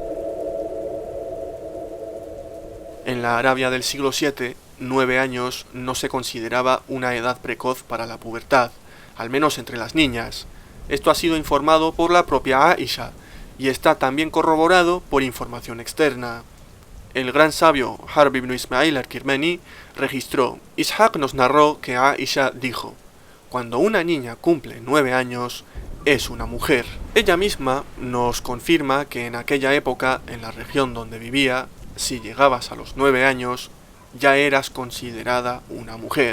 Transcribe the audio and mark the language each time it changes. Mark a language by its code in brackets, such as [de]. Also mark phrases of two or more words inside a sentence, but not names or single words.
[es] En la Arabia del siglo VII, 9 años no se consideraba una edad precoz para la pubertad, al menos entre las niñas. Esto ha sido informado por la propia Aisha, y está también corroborado por información externa. El gran sabio Harb ibn Ismail al-Kirmani registró: Ishaq nos narró que Aisha dijo: cuando una niña cumple 9 años, es una mujer. Ella misma nos confirma que en aquella época, en la región donde vivía, si llegabas a los 9 años, ya eras considerada una mujer.